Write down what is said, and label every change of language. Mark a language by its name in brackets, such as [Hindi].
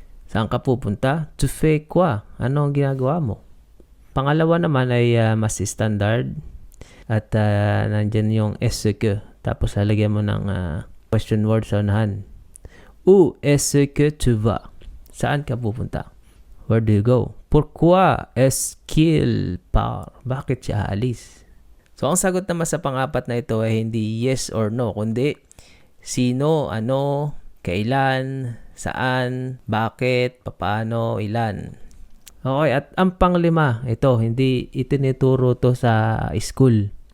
[Filipino] Saan ka pupunta? [French] Tu fais quoi? [Filipino] Ano ang ginagawa mo? Pangalawa naman ay mas standard. At nandyan yung est-ce que. Tapos lalagyan mo ng question word sa unahan. [French] Où est-ce que tu vas? [Filipino] Saan ka pupunta? [English] Where do you go? [French] Pourquoi est-ce qu'il part? [Filipino] Bakit siya aalis? So ang sagot naman sa pang-apat na ito ay hindi yes or no, kundi sino, ano, kailan, saan, bakit, papaano, ilan. Okay, at ang panglima, ito, hindi itinuturo to sa school.